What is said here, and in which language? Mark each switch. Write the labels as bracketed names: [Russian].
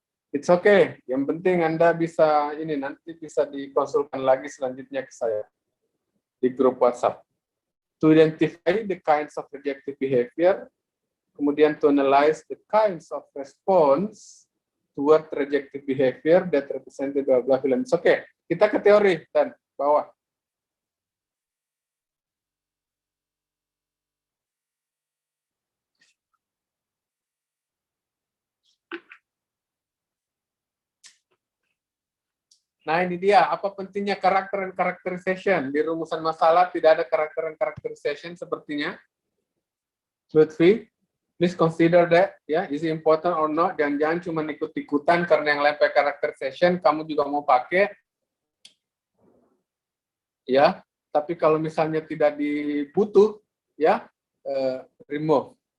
[English] It's okay, [Indonesian] yang penting Anda bisa, ini nanti bisa dikonsulkan lagi selanjutnya ke saya di grup WhatsApp. [English] To identify the kinds of rejective behavior, [Indonesian] kemudian [English] to analyze the kinds of response toward rejective behavior that represented blah blah film. [Indonesian] Oke, kita ke teori dan bawah. Nah, ini dia apa pentingnya karakter and characterization. Di rumusan masalah tidak ada karakter and characterization sepertinya. [English] Lutfi, please consider that, [Indonesian] ya, [English] is it important or not. [Indonesian] Jangan-jangan cuma ikut-ikutan karena yang lain pakai characterization, kamu juga mau pakai. Ya, tapi kalau misalnya tidak dibutuh, ya, remove.